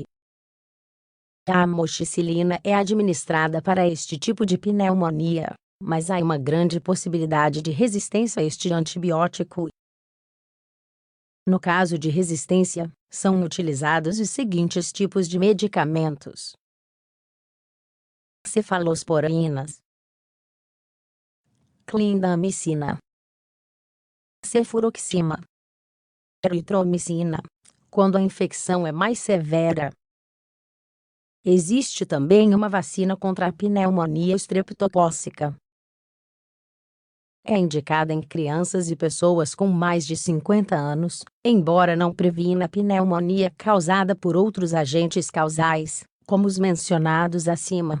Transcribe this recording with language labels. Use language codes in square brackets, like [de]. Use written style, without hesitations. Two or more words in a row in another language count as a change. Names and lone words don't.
[pt] A amoxicilina é administrada para este tipo de pneumonia, mas há uma grande possibilidade de resistência a este antibiótico. No caso de resistência, são utilizados os seguintes tipos de medicamentos: cefalosporinas, clindamicina, cefuroxima, eritromicina, quando a infecção é mais severa. Existe também uma vacina contra a pneumonia estreptocócica. É indicada em crianças e pessoas com mais de 50 anos, embora não previna a pneumonia causada por outros agentes causais, como os mencionados acima.